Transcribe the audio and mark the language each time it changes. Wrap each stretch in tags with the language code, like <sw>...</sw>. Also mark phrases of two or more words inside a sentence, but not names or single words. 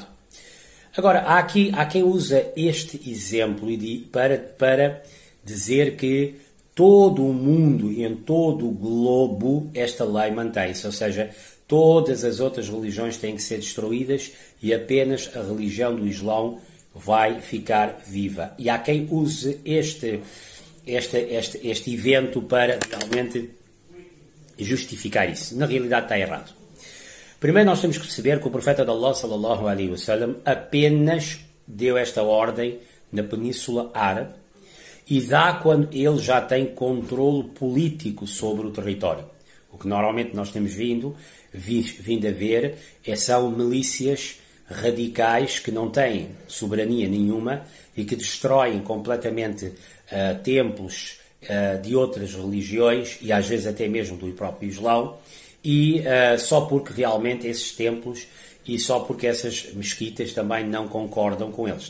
<pt>Agora, há quem usa este exemplo para dizer que todo o mundo e em todo o globo esta lei mantém-se, ou seja, todas as outras religiões têm que ser destruídas e apenas a religião do Islão vai ficar viva. E há quem use este evento para realmente justificar isso. Na realidade está errado. Primeiro nós temos que perceber que o profeta de Allah</pt> <ar>صلى الله عليه وسلم</ar> <pt>apenas deu esta ordem na Península Árabe e dá quando ele já tem controle político sobre o território. O que normalmente nós temos vindo a ver são milícias radicais que não têm soberania nenhuma e que destroem completamente templos de outras religiões e às vezes até mesmo do próprio Islão, e só porque realmente esses templos e só porque essas mesquitas também não concordam com eles.</pt>